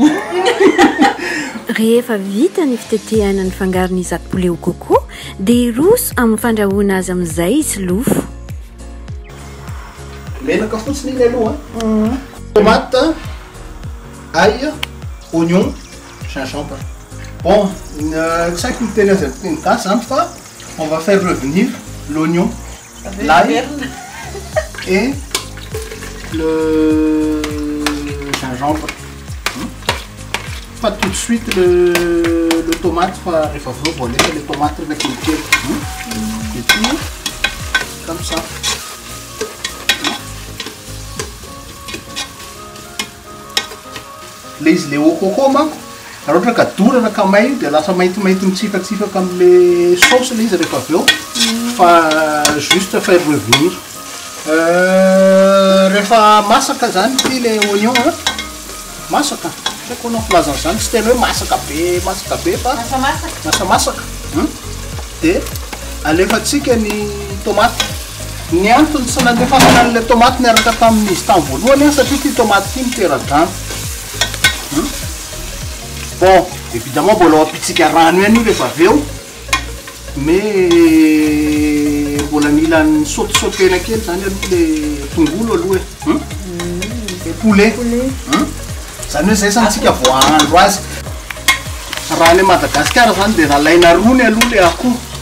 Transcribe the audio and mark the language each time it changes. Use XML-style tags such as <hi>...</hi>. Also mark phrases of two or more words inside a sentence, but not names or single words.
<mg>rehefa vita ny fitetehana ny fangarony izato</mg> <fr>poulet au coco</fr> <mg>dia roso amin'ny fandrahoana azy amin'izay solofo menaka fotsiny iny aloha</mg> <fr>tomate ail oignon gingembre bon</fr> <mg>tsy haiko miteny azy amin'ny teny gasy zany fa</mg> <fr>on va faire revenir l'oignon l'ail et le gingembre pas tout de suite le tomate</fr> <mg>fa rehefa aveo vao alefa</mg> <fr>le tomate</fr> <mg>rehefa kelikely</mg> <fr>et puis comme ça</fr> <mg>le izy le</mg> <fr>au coco</fr> <mg>manko raha ohatra ka dorana ka may dia lasa maintimainty mitsifaka am'le sauce le izy rehefa aveo fa</mg> <fr>juste faire revenir</fr> <mg>rehefa masaka zany ty</mg> <fr>le oignon</fr> <mg>masaka saiko anao filazana zany tsy tena hoe masaka be fa masamasaka dia alefatsika ny tomate ny antony tsy nandefasana an'le tomate niaraka tamin'izy tamin'ny voalohany satria ty tomate ty mitera-drano</mg> <fr>bon évidemment</fr> <mg>mbola ao apitsika rano ihany io rehefa aveo mais mbola mila ny sautena kely zany aloha le tongolo aloha e poulet zany hoe zay santsika voahandro azy raha ny Madagasikara zany dia nalaina rony aloha le akoho</mg>